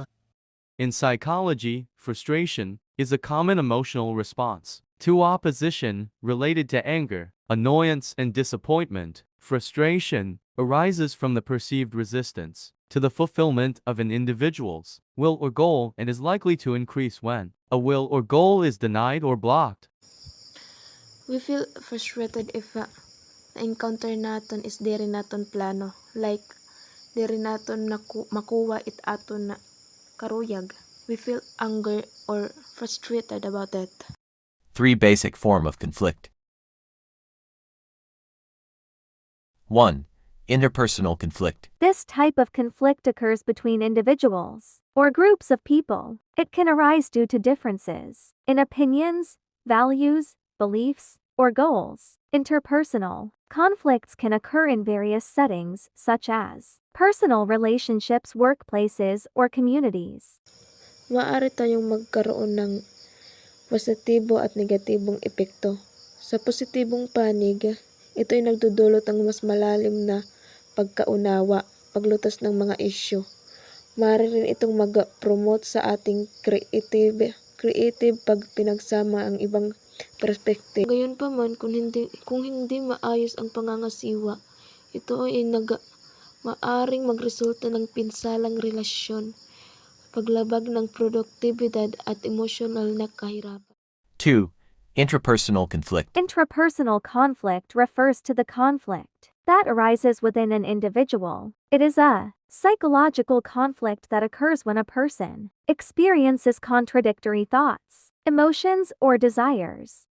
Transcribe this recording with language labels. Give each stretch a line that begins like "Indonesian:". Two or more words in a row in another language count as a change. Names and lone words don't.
English: In psychology, frustration is a common emotional response to opposition related to anger, annoyance, and disappointment. Frustration arises from the perceived resistance to the fulfillment of an individual's will or goal and is likely to increase when a will or goal is denied or blocked. We feel frustrated if
Waray: na-encounter naton is diri naton plano. Like, diri naton makuha it aton na karuyag.
English: We feel anger or frustrated about it. 3 basic form of conflict. 1. Interpersonal conflict. This type of conflict occurs between individuals or groups of people. It can arise due to differences in opinions, values, beliefs, or goals. Interpersonal conflicts can occur in various settings, such as personal relationships, workplaces, or communities.
Filipino: Maaari tayong magkaroon ng positibo at negatibong epekto. Sa positibong panig, ito ay nagdudulot ng mas malalim na pagkaunawa, paglutas ng mga isyu. Maaari rin itong mag-promote sa ating creative pag pinagsama ang ibang perspektive. Gayunpaman, kung hindi maayos ang pangangasiwa, ito ay maaring magresulta ng pinsalang relasyon, paglabag ng produktibidad at emosyonal na kahirapan.
English: 2. Intrapersonal conflict. Intrapersonal conflict refers to the conflict that arises within an individual. It is a psychological conflict that occurs when a person experiences contradictory thoughts, emotions, or desires.